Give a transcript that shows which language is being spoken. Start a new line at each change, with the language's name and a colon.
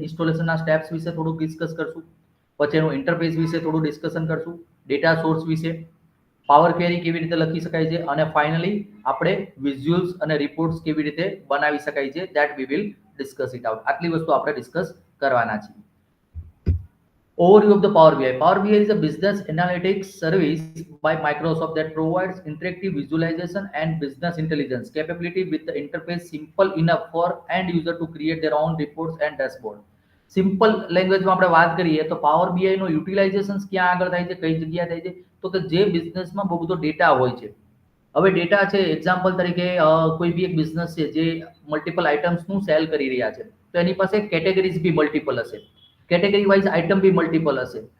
Gujarati: ઇન્સ્ટોલેશનના steps વિશે થોડુંક discuss કરશું, પછી એનું ઇન્ટરફેસ વિશે થોડું ડિસ્કશન કરશું, ડેટા સોર્સ વિશે, પાવર ક્વેરી કેવી રીતે લખી શકાય છે, અને ફાઇનલી આપણે વિઝ્યુઅલ્સ અને રિપોર્ટ્સ કેવી રીતે બનાવી શકાય છે
English: That we will discuss it out.
Gujarati: આટલી વસ્તુ આપણે ડિસ્કસ કરવાના છીએ.
English: Overview of the Power BI. Power BI is a business analytics service by Microsoft that provides interactive visualization and business intelligence capability with the interface simple enough for end user to create their own reports and dashboard.
Gujarati: Simple લેંગ્વેજમાં આપણે વાત કરીએ તો power BI નો utilization ક્યાં આગળ થાય છે, કઈ જગ્યાએ થાય છે, તો કે જે બિઝનેસમાં બહુ બધો ડેટા હોય છે. હવે ડેટા છે, એક્ઝામ્પલ તરીકે કોઈ બી એક બિઝનેસ છે જે મલ્ટિપલ આઇટમ્સનું સેલ કરી રહ્યા છે, તો એની પાસે કેટેગરીઝ બી મલ્ટિપલ હશે, કેટેગરી વાઇઝ આઇટમ બી મલ્ટિપલ હશે.